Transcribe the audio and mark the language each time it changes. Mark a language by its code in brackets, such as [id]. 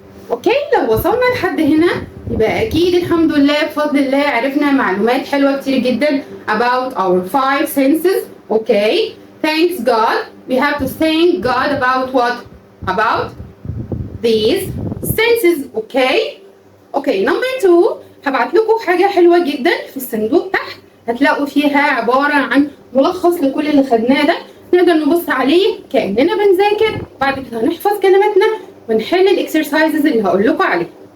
[ar] اوكي لو وصلنا لحد هنا يبقى اكيد الحمد لله بفضل الله عرفنا معلومات حلوه كتير جدا [en] about our 5 senses. Okay, thanks God. We have to thank God about what? About these senses. Okay, number 2 [ar] هبعت لكم حاجه حلوه جدا في الصندوق تحت، هتلاقوا فيها عباره عن ملخص لكل اللي خدناه ده، نقدر نبص عليه كاننا بنذاكر، بعد كده هنحفظ كلماتنا ونحل الاكسرسايزز اللي هقول لكم عليها.